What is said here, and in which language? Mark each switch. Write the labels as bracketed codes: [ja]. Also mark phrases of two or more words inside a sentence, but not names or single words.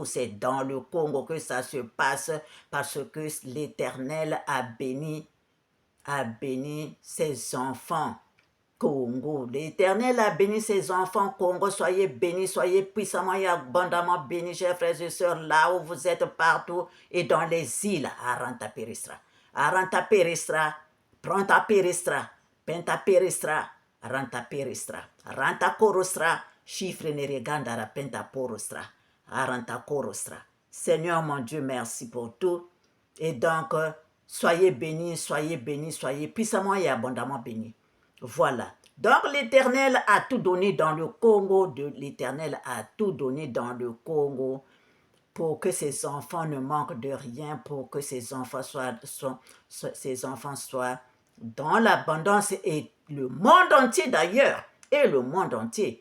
[fr] C'est dans le Congo que ça se passe, parce que l'Éternel a béni ses enfants Congo. L'Éternel a béni ses enfants Congo. Soyez bénis, soyez puissamment et abondamment bénis, chers frères et sœurs, là où vous êtes partout et dans les îles. Aranta Peristra. Aranta Peristra. Pronta Peristra. Penta Peristra. Aranta Peristra. Aranta Korostra. Chiffre neregandara penta porostra. Aranta Korostra. Seigneur mon Dieu, merci pour tout. Et donc, soyez bénis, soyez puissamment et abondamment bénis. Voilà. Donc l'Éternel a tout donné dans le Congo. L'Éternel a tout donné dans le Congo pour que ses enfants ne manquent de rien, pour que ses enfants soient dans l'abondance, et le monde entier d'ailleurs, et le monde entier.